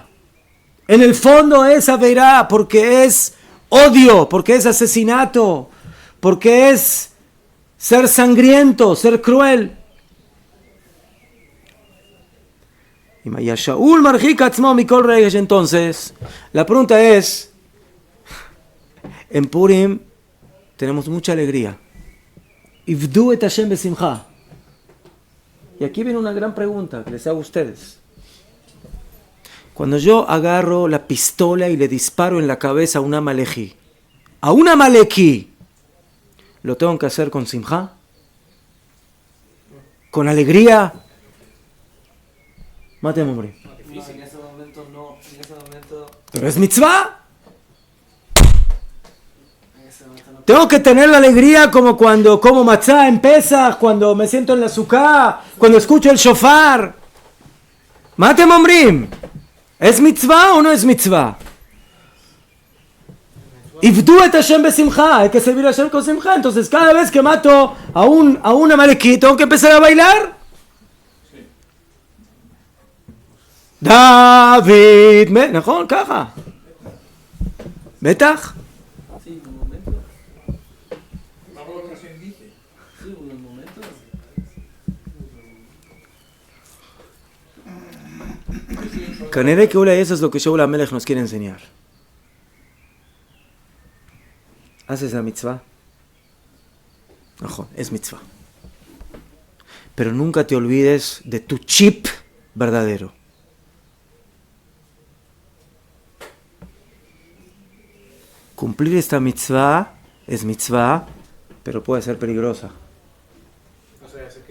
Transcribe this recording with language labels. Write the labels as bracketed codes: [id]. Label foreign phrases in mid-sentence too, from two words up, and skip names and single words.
[es] En el fondo es Aveirá, porque es odio, porque es asesinato, porque es ser sangriento, ser cruel. Entonces, la pregunta es, en Purim tenemos mucha alegría. [he] עבדו את השם בשמחה. [es] Y aquí viene una gran pregunta que les hago a ustedes. Cuando yo agarro la pistola y le disparo en la cabeza a un amaleki, ¿lo tengo que hacer con simcha? ¿Con alegría? Matemos, hombre. No, en ese momento no. En ese momento. Pero es mitzvah. En ese momento no. Tengo que tener la alegría como cuando como matzá en Pesach, cuando me siento en la sukkah, cuando escucho el shofar. [he] מה אתם אומרים. [es] ¿Es mitzvah o no es mitzvah? [he] עבדו את השם בשמחה. [es] Hay que servir a Hashem con simcha. Entonces cada vez que mato a un amaleki, tengo que empezar a bailar. David, [he] נכון? ככה. בטח. [es] Sí, un momento. Vamos a lo que se indique. Sí, un momento. כנראה que eso es lo que Shaul HaMelech nos quiere enseñar. ¿Haces la mitzvah? [he] נכון, [es] es mitzvah. Pero nunca te olvides de tu chip verdadero. Cumplir esta mitzvah es mitzvah, pero puede ser peligrosa. O sea, hace